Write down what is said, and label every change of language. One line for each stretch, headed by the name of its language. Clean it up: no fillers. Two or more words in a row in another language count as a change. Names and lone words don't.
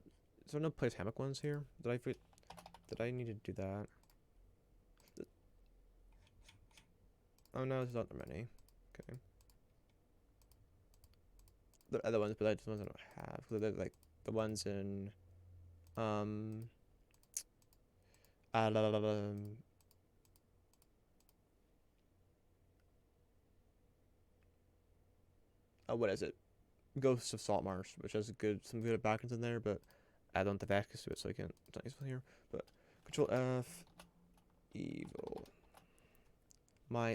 English: Is there no Place Hammock ones here? Did I need to do that? Oh no, there's not that many. Okay. The other ones, but I just ones I don't have. Cause they're like the ones in um la, la, la, la, what is it? Ghosts of Saltmarsh, which has some good backgrounds in there, but I don't have access to it, so I can't. It's not useful here. But Control F, evil, might.